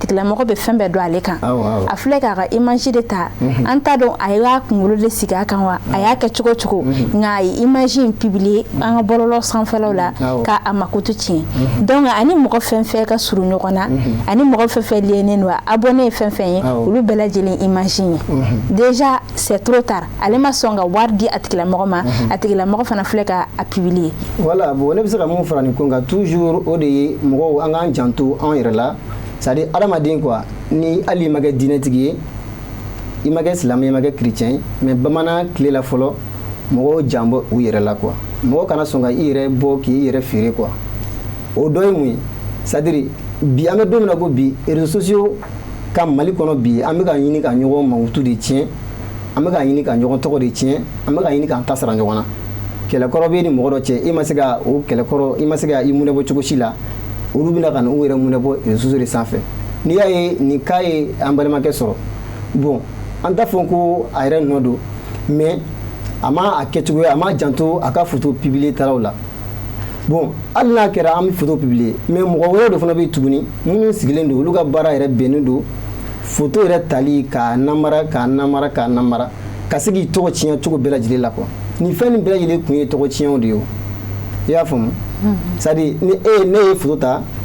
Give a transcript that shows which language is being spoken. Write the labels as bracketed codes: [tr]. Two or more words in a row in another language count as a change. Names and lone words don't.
[bm] tigilamɔgɔ bɛ fɛn bɛɛ dɔn ale kan a filɛ k'a ka image de ta an t'a dɔn a y'a kunkolo de sigi a kan wa a y'a kɛ cogo cogo nka a ye image in publier an ka bɔlɔlɔ sanfɛlaw la ka a makutu tiɲɛ donc ani mɔgɔ fɛn fɛn ka surun ɲɔgɔn na ani mɔgɔ fɛn fɛn lienen don abonné ye fɛn fɛn ye olu bɛɛ lajɛlen image ye [fr] déjà c'est trop tard [bm] ale ma sɔn ka wari di a tigilamɔgɔ ma a tigilamɔgɔ fana filɛ ka a publier voilà bon ne bɛ se ka mun fara nin ko kan toujours o de ye mɔgɔw an k'an janto an yɛrɛ la [fr] c'est à dire [bm] adamaden quoi ni hali i ma kɛ diinɛtigi ye i ma kɛ silamɛ i ma kɛ chrétien ye mais bamanan tile la fɔlɔ mɔgɔw jan bɔ u yɛrɛ la quoi mɔgɔ kana sɔn ka i yɛrɛ bɔ k'i yɛrɛ feere quoi o dɔ ye mun ye [fr] c'est à dire [bm] bi an bɛ don min na ko bi [fr] réseaux sociaux [bm] ka Mali kɔnɔ bi an bɛ ka ɲini ka ɲɔgɔn mankutu de tiɲɛ an bɛ ka ɲini ka ɲɔgɔn tɔgɔ de tiɲɛ an bɛ ka ɲini k'an ta sara ɲɔgɔn na kɛlɛkɔrɔ bɛ ni mɔgɔ dɔ cɛ i ma se ka o kɛlɛkɔrɔ i ma se ka i munɛ bɔ cogo si la olu bɛna ka na u yɛrɛ munɛ bɔ [fr] réseaux sociaux [bm] de sanfɛ n'i y'a ye nin cas ye an balimakɛ sɔrɔ bon an t'a fɔ ko a yɛrɛ nɔ don mais a ma a kɛcogoya a ma janto a ka [fr] photo publier [bm] talaw la bon hali n'a kɛra an bɛ [fr] photo publier [bm] mais mɔgɔ wɛrɛ dɔ fana bɛ yen tuguni minnu sigilen don olu ka baara yɛrɛ bɛnnen don photo yɛrɛ tali k'a namara ka se k'i tɔgɔ tiɲɛ cogo bɛɛ lajɛlen la quoi nin fɛn nin bɛɛ lajɛlen kun ye tɔgɔ tiɲɛw de ye o i y'a faamu [fr] c'est à dire [bm] ni ne ye photo ta